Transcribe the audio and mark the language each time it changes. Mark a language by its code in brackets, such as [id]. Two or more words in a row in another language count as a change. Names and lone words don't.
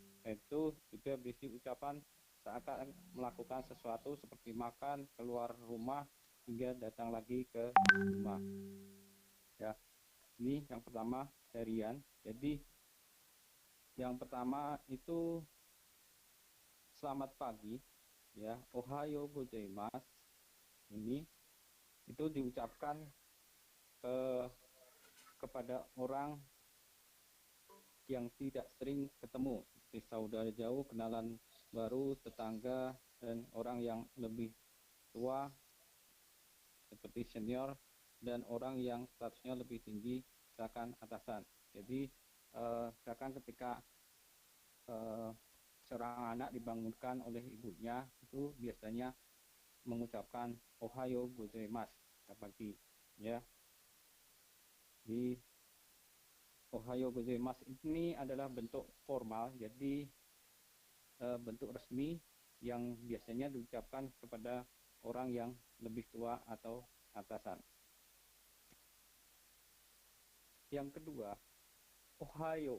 [id] Itu juga berisi ucapan saat akan melakukan sesuatu seperti makan, keluar rumah, hingga datang lagi ke rumah. Ya, ini yang pertama harian. Jadi yang pertama itu selamat pagi, ya, [ja] おはようございます. [id] Ini itu diucapkan kepada orang yang tidak sering ketemu, seperti saudara jauh, kenalan baru, tetangga, dan orang yang lebih tua seperti senior, dan orang yang statusnya lebih tinggi, misalkan atasan. Jadi misalkan ketika seorang anak dibangunkan oleh ibunya, itu biasanya mengucapkan [ja] おはようございます [id] pagi, ya. Di [ja] おはようございます [id] ini adalah bentuk formal, jadi bentuk resmi yang biasanya diucapkan kepada orang yang lebih tua atau atasan. Yang kedua, ohayo.